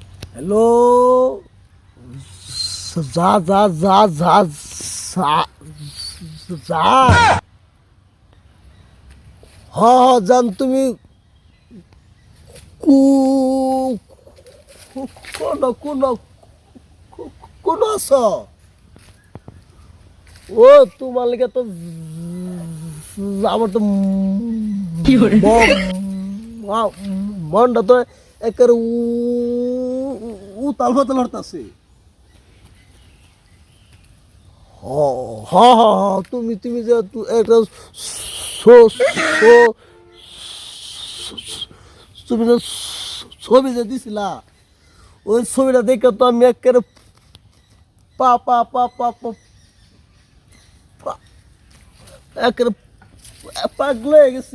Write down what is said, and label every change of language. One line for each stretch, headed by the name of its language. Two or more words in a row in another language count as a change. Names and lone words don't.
Bangla: হ্যালো, যা যা যা যা যা যা হ হ জান তুমি কু কোন কোন কোন আছ ও তোমার লেগে তো আমার তো মনটা তো একের উতাল ফাতাল হরতাছে হ হ হ হ, তুমি তুমি যে একটা তুমি যে ছবি যে দিছিলা ওই ছবিটা দেখে তো আমি একেবারে পা পা পা পা পা একেবারে পাগল হয়ে গেছি।